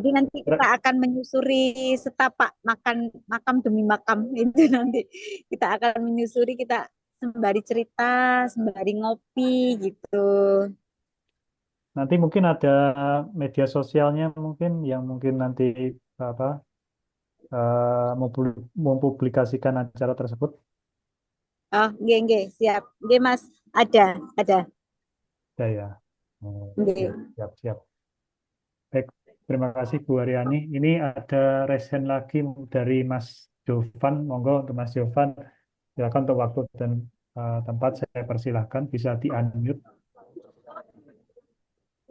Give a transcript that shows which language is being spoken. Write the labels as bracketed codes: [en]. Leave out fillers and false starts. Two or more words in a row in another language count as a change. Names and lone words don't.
[id] jadi nanti kita akan menyusuri setapak makam demi makam itu nanti kita akan menyusuri, kita sembari cerita, sembari ngopi gitu. nanti mungkin ada media sosialnya mungkin yang mungkin nanti apa mempublikasikan acara tersebut. Oh, nggih, siap. Nggih, Mas. Ada. Ya, ya. Oh, Nggih. siap, siap. Baik, terima kasih Bu Haryani. Ini ada [en] raise hand [id] lagi dari Mas Jovan. Monggo untuk Mas Jovan. Silakan untuk waktu dan tempat saya persilahkan bisa di-unmute.